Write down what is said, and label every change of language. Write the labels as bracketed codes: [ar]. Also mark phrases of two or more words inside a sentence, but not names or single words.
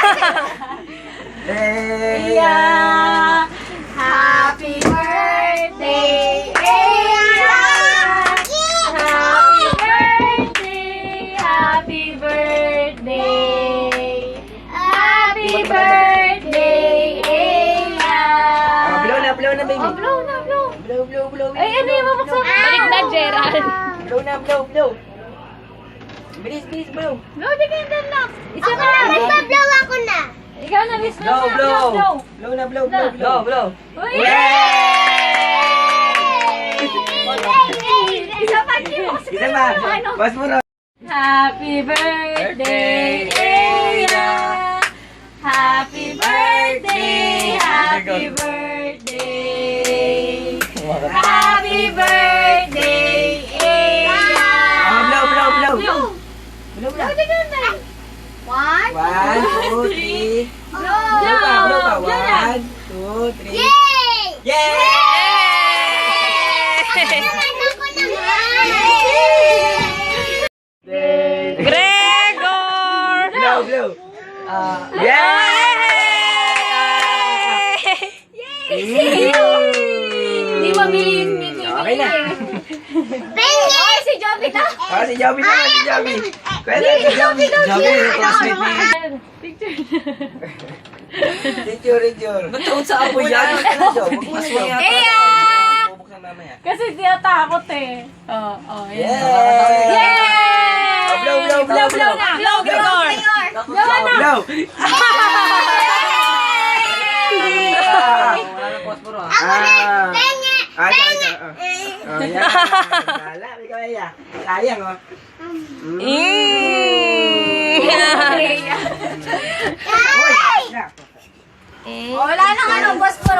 [en] Iya. Happy birthday, Iya. Happy birthday, happy birthday. Happy birthday, Iya. [tl] Blow na, baby. Oh, blow na, blow. [en] Blow. [tl] Ay, ano yung mabuksan? Balik na, Gerald. Blow. Bilis, blow. [en] Blow the candle [tl] na. Isa na lang. Magpa-blow ako na. Ikaw na, Miss. [en] Blow. Blow. [tl] Uy! Yay! Isa pa, hindi mo kasi Isa pa. ano. Bas mo na. [en] Happy birthday, Iya. Happy birthday, happy birthday. Happy birthday, Iya. Blow. Blow. [tl] Blow na. [en] Blow the candle. 1, 1, 2, 3. blow. [tl] Blow pa. Blow na. [en] 1, 2, 3. Yay! Yay! [tl] Naman ako naman. Gregor! [en] Blow. Yay! [tl] Hindi mabili yung Okay na. Ay, si Joby na. Si Joby naman, si Joby. Pwede, si Joby. Joby, classmate ni. Picture. Ba't taon sa apoy yan? Iya! Bubuksan mamaya. Kasi tinatakot eh. Oh, Yay! Yay! Blow na. [en] Blow, Gregor! Blow! [tl] Ako na. Pengi. Ito. Yan. Dala, ikaw iya. Sayang, oh. Wala nang ano, boss.